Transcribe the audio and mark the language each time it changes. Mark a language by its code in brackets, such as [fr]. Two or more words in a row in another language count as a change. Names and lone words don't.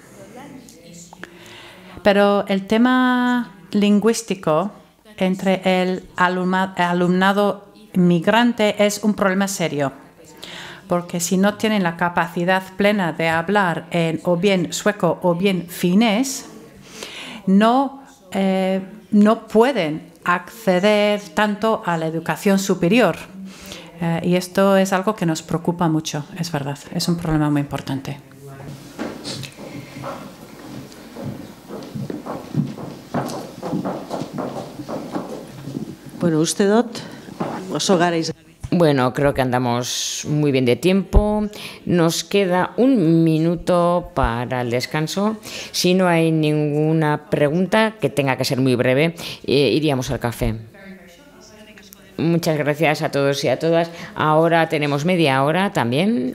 [es] Pero el tema lingüístico entre el alumnado migrante es un problema serio, porque si no tienen la capacidad plena de hablar en o bien sueco o bien finés, no pueden acceder tanto a la educación superior. Y esto es algo que nos preocupa mucho, es verdad. Es un problema muy importante. [eu] Bueno, uste dut, oso garaiz. [es] Bueno, creo que andamos muy bien de tiempo. Nos queda 1 minuto para el descanso. Si no hay ninguna pregunta que tenga que ser muy breve, iríamos al café. Muchas gracias a todos y a todas. Ahora tenemos media hora también.